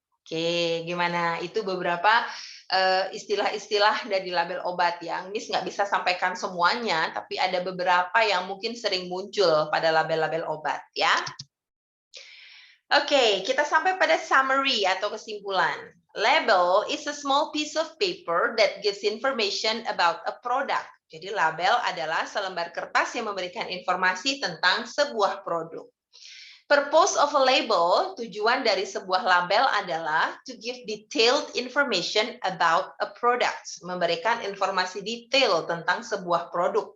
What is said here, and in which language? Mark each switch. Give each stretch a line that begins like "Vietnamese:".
Indonesian: Oke, gimana? Itu beberapa istilah-istilah dari label obat yang Miss nggak bisa sampaikan semuanya, tapi ada beberapa yang mungkin sering muncul pada label-label obat, ya. Oke, kita sampai pada summary atau kesimpulan.
English: Label is a small piece of paper that gives information about a product.
Indonesian: Jadi label adalah selembar kertas yang memberikan informasi tentang sebuah produk.
English: Purpose of a label,
Indonesian: tujuan dari sebuah label adalah
English: to give detailed information about a product.
Indonesian: Memberikan informasi detail tentang sebuah produk.